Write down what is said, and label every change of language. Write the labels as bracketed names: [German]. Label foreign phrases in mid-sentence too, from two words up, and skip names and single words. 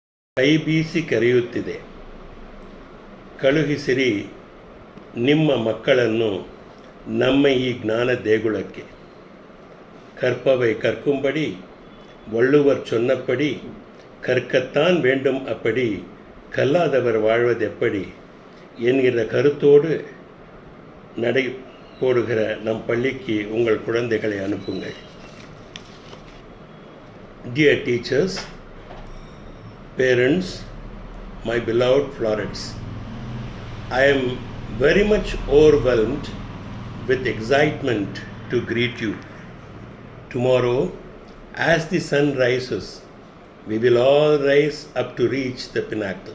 [Kannada] ಕೈ ಬೀಸಿ ಕರೆಯುತ್ತಿದೆ. ಕಳುಹಿಸಿರಿ ನಿಮ್ಮ ಮಕ್ಕಳನ್ನು ನಮ್ಮ ಈ ಜ್ಞಾನ ದೇಗುಲಕ್ಕೆ. [Tamil] கற்பவை கற்கும்படி வள்ளுவர் சொன்னபடி கற்கத்தான் வேண்டும் அப்படி கல்லாதவர் வாழ்வதெப்படி என்கிற கருத்தோடு நடை போடுகிற நம் பள்ளிக்கு உங்கள் குழந்தைகளை அனுப்புங்கள். [English] Dear teachers, parents, my beloved Florets, I am very much overwhelmed with excitement to greet you. Tomorrow, as the sun rises, we will all rise up to reach the pinnacle.